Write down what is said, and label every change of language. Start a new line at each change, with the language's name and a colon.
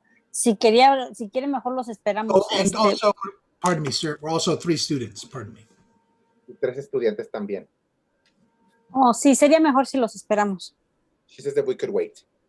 Spanish: Si quiere mejor los esperamos.
English: Oh, and also, pardon me, sir, we're also 3 students, pardon me.
Spanish: Y 3 estudiantes también. Oh, sí, sería mejor si los esperamos.
English: She says that we could wait.